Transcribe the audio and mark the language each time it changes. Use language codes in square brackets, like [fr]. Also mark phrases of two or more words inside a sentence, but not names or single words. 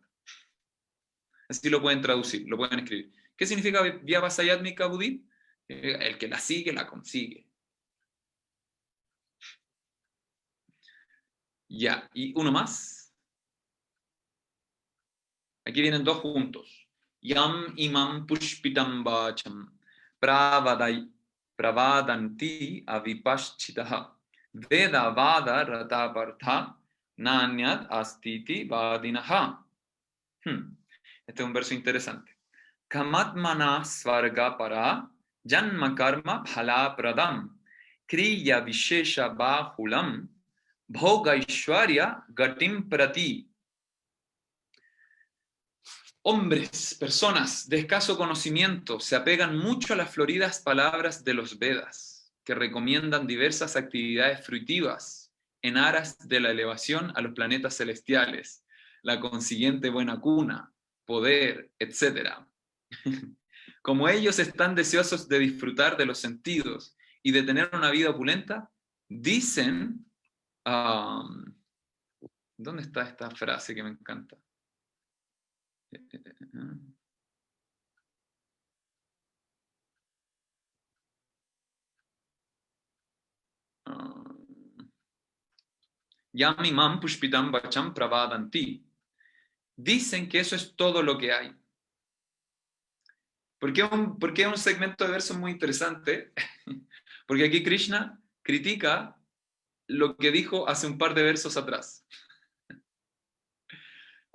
[es] Así lo pueden traducir, lo pueden escribir. ¿Qué significa [sa] Vyavasayatmika Buddhi? [es] El que la sigue, la consigue. Ya, y uno más. Aquí vienen dos juntos. [sa] Yam imam pushpitam vacham pravadanti avipaschitaha veda vada ratapartha nanyat astiti vadinaha. [es] Este es un verso interesante. [sa] Kamatmana svarga para janma karma phala pradam kriya vishesha bahulam bhogaishwarya gatim prati. [es] Hombres, personas de escaso conocimiento se apegan mucho a las floridas palabras de los Vedas, que recomiendan diversas actividades fruitivas en aras de la elevación a los planetas celestiales, la consiguiente buena cuna, poder, etc. Como ellos están deseosos de disfrutar de los sentidos y de tener una vida opulenta, dicen... ¿dónde está esta frase que me encanta? [sa] Yamimam pushpitam vacham pravadanti. [es] Dicen que eso es todo lo que hay. ¿Por qué un segmento de versos muy interesante? Porque aquí Krishna critica lo que dijo hace un par de versos atrás.